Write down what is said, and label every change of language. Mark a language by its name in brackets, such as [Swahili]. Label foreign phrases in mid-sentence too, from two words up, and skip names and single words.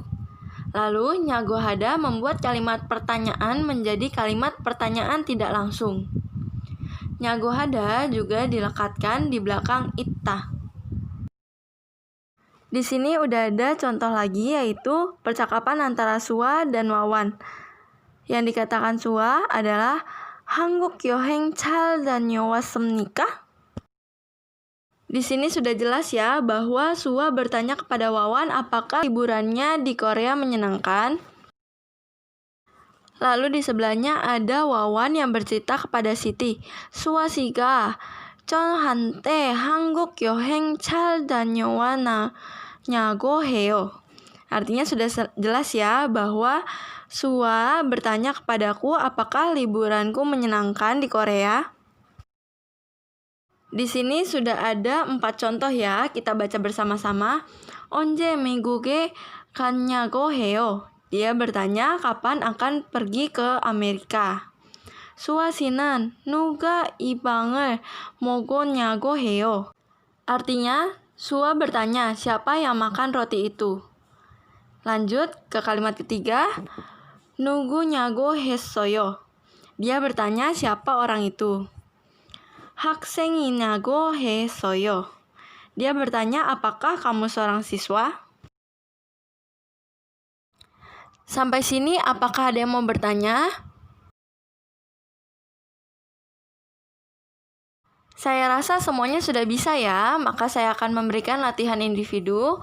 [Indonesian] Lalu, [Korean] 냐고 하다 [Indonesian] membuat kalimat pertanyaan menjadi kalimat pertanyaan tidak langsung. [Korean] 냐고 하다 [Indonesian] juga dilekatkan di belakang itta. Di sini udah ada contoh lagi yaitu percakapan antara Suwa dan Wawan. Yang dikatakan Suwa adalah [Korean] 한국 여행 잘 다녀왔습니까? [Indonesian] Di sini sudah jelas ya bahwa Suwa bertanya kepada Wawan apakah liburannya di Korea menyenangkan. Lalu di sebelahnya ada Wawan yang bercerita kepada Siti. [Korean] Suwa 씨가 저한테 한국 여행 잘 다녀왔냐고 해요. [Indonesian] Artinya sudah jelas ya bahwa Suwa bertanya kepadaku apakah liburanku menyenangkan di Korea. Di sini sudah ada 4 contoh ya, kita baca bersama-sama. [Korean] 언제 미국에 갔냐고 해요. [Indonesian] Dia bertanya kapan akan pergi ke Amerika. [Korean] 수아 씨는 누가 이 빵을 먹었냐고 해요. [Indonesian] Artinya, Suwa bertanya siapa yang makan roti itu. Lanjut ke kalimat ketiga. [Korean] 누구냐고 했어요. [Indonesian] Dia bertanya siapa orang itu. [Korean] 학생이냐고 했어요. [Indonesian] Dia bertanya apakah kamu seorang siswa? Sampai sini apakah ada yang mau bertanya? Saya rasa semuanya sudah bisa ya, maka saya akan memberikan latihan individu.